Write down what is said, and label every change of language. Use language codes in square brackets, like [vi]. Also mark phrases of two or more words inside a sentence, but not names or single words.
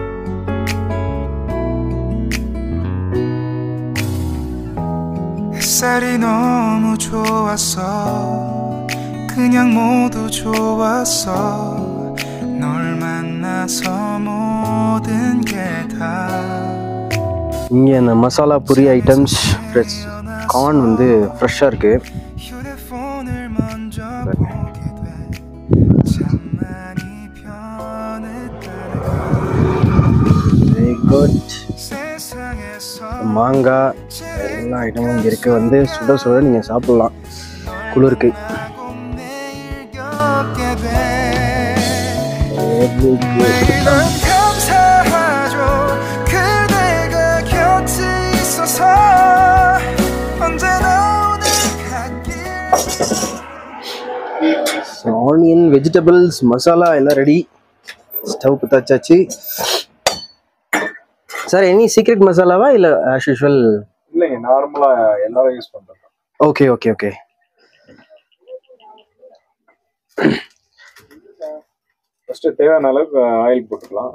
[ko] Said 날이 너무 좋았어 그냥 모두 좋았어 널 만나서 모든 게 다 [ta] இங்கே இந்த மசாலா பூரி ஐட்டம்ஸ் [en] plus corn [ta] வந்து ஃப்ரெஷ்ஷாக இருக்குது. [ko] 휴대폰을 먼저 보게 돼 참 많이 변했다는 [en] very good. [ko] 세상에서 [ta] மாங்காய் எல்லா ஐட்டமும் இங்கே இருக்குது. வந்து சுட சுட நீங்கள் சாப்பிட்லாம் குளிருக்கு. [ko] 매일 겪게 돼 [en] very good. [ko] 넌 감사하죠 그대가 곁에 있어서 언제나 오늘 갓길 [en] onion vegetables [ta] மசாலா எல்லாம் ரெடி. ஸ்டவ் பற்றாச்சாச்சு. சார் [en] any secret [ta] மசாலாவா இல்லை [en] as usual? [ta] இல்லைங்க, நார்மலா எல்லாரும் யூஸ் பண்றோம். [en] okay okay okay. [ta] ஃபர்ஸ்ட் தேவையான அளவுக்கு ஆயில் போட்டுக்கலாம்.